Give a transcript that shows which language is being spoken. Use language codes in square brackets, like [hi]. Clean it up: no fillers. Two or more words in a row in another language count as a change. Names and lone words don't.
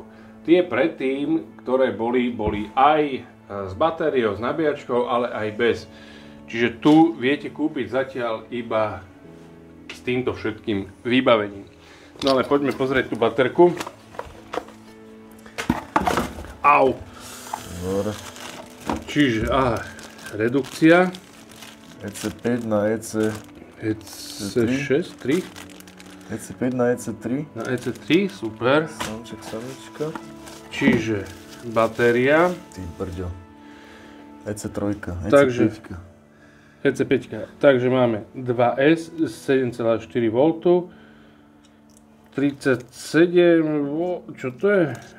[sk] Tie predtým, ktoré boli aj s batériou, s nabíjačkou, ale aj bez. Čiže tu viete kúpiť zatiaľ iba s týmto všetkým vybavením. No ale poďme pozrieť tú baterku. Au! Dobre. Čiže, redukcia. EC5 na EC6, 3. EC5 na EC3. Na EC3, super. Samička. Čiže batéria. Ty brďo. EC3, Takže EC5. EC5. Takže máme 2S, 7,4 V. 37 V. Čo to je?